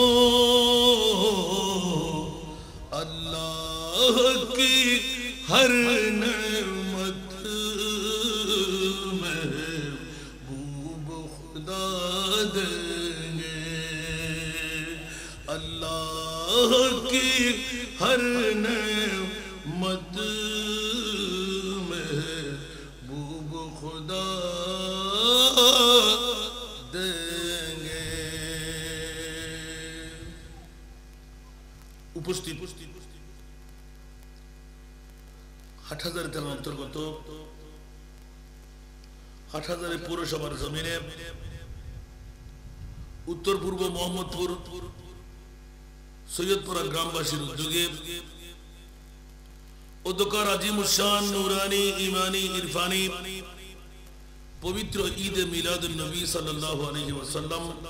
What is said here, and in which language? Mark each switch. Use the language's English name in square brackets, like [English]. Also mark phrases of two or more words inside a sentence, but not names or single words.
[Urdu] اللہ کی ہر نعمت محبوب خدا دیں گے اللہ کی ہر نعمت محبوب خدا دیں گے [Bangla] উপস্থিত হাটহাজারী থানার অন্তর্গত হাটহাজারী পৌরসভার জমিনে উত্তর পূর্ব মোহাম্মদপুর সৈয়দপুরা গ্রামবাসীর উদ্যোগে অধ্যকার আজিমুশান নুরানি ইমানি ইরফানি পবিত্র ঈদ মিলাদুন নবী [Arabic] صلى الله عليه وسلم